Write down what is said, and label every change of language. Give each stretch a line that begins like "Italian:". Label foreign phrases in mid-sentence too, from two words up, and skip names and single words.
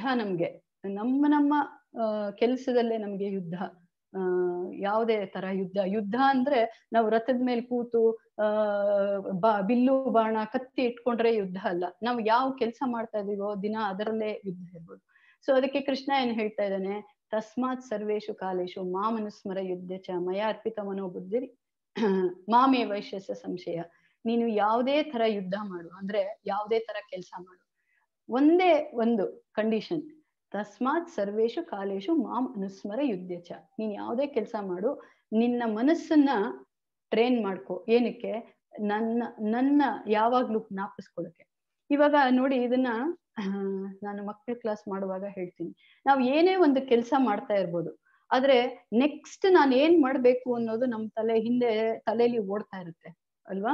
Kannada: ನಮ್ಗೆ ನಮ್ಮ ಕೆಲಸದಲ್ಲೇ ನಮ್ಗೆ ಯುದ್ಧ. ಯಾವುದೇ ತರ ಯುದ್ಧ ಅಂದ್ರೆ ನಾವು ರಥದ ಮೇಲೆ ಕೂತು ಬಿಲ್ಲು ಬಾಣ ಕತ್ತಿ ಇಟ್ಕೊಂಡ್ರೆ ಯುದ್ಧ ಅಲ್ಲ. ನಾವು ಯಾವ ಕೆಲಸ ಮಾಡ್ತಾ ಇದೀವೋ ದಿನ ಅದರಲ್ಲೇ ಯುದ್ಧ ಇರ್ಬೋದು. ಸೊ ಅದಕ್ಕೆ ಕೃಷ್ಣ ಏನ್ ಹೇಳ್ತಾ ಇದ್ದಾನೆ,
Sanskrit: ತಸ್ಮಾತ್ ಸರ್ವೇಶು ಕಾಲೇಶು ಮಾಮನುಸ್ಮರ ಯುದ್ಧ ಚ ಮಯ ಅರ್ಪಿತ ಮನೋಬುದ್ಧಿ ಮಾಮೇ ವೈಶ್ಯಸ ಸಂಶಯ.
Kannada: ನೀನು ಯಾವುದೇ ತರ ಯುದ್ಧ ಮಾಡು, ಅಂದ್ರೆ ಯಾವುದೇ ತರ ಕೆಲಸ ಮಾಡು, ಒಂದೇ ಒಂದು ಕಂಡೀಷನ್,
Sanskrit: ತಸ್ಮಾತ್ ಸರ್ವೇಶು ಕಾಲೇಶು ಮಾಂ ಅನುಸ್ಮರ ಯುದ್ಧ ಚ.
Kannada: ನೀನ್ ಯಾವುದೇ ಕೆಲಸ ಮಾಡು, ನಿನ್ನ ಮನಸ್ಸನ್ನ ಟ್ರೈನ್ ಮಾಡ್ಕೊ. ಏನಕ್ಕೆ? ನನ್ನ ಯಾವಾಗ್ಲೂ ಜ್ಞಾಪಿಸ್ಕೊಳಕ್ಕೆ. ಇವಾಗ ನೋಡಿ, ಇದನ್ನ ನಾನು ಮಕ್ಕಳ ಕ್ಲಾಸ್ ಮಾಡುವಾಗ ಹೇಳ್ತೀನಿ. ನಾವು ಏನೇ ಒಂದು ಕೆಲಸ ಮಾಡ್ತಾ ಇರ್ಬೋದು, ಆದ್ರೆ ನೆಕ್ಸ್ಟ್ ನಾನು ಏನ್ ಮಾಡ್ಬೇಕು ಅನ್ನೋದು ನಮ್ ತಲೆಯಲ್ಲಿ ಓಡ್ತಾ ಇರುತ್ತೆ ಅಲ್ವಾ.